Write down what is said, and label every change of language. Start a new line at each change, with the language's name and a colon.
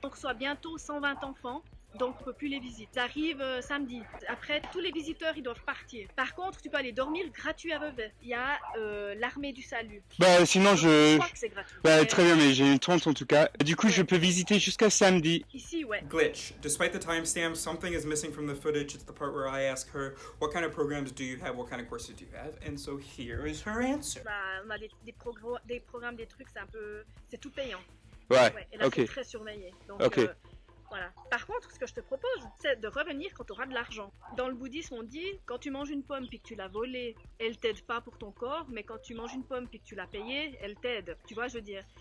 French: On reçoit bientôt 120 enfants. Donc on peut plus les visiter. Ça arrive samedi. Après, tous les visiteurs ils doivent partir. Par contre, tu peux aller dormir gratuit à Vevey. Il y a l'armée du salut. Bah, sinon Je je. crois que c'est gratuit. Bah, Mais très bien, mais j'ai une tante en tout cas. Du coup, je peux visiter jusqu'à samedi. Ici, ouais.
English: Glitch. Despite the timestamp, something is missing from the footage. It's the part where I ask her, what kind of programs do you have? What kind of courses do you have? And so here is her answer.
French: Bah, on a des programmes, des trucs, c'est un peu. C'est tout payant. Ouais. Ouais, et là, Ok. c'est très surveillé. Donc, Ok. voilà. Par contre, ce que je te propose, c'est de revenir quand tu auras de l'argent. Dans le bouddhisme, on dit, quand tu manges une pomme puis que tu l'as volée, elle t'aide pas pour ton corps, mais quand tu manges une pomme puis que tu l'as payée, elle t'aide. Tu vois, je veux dire.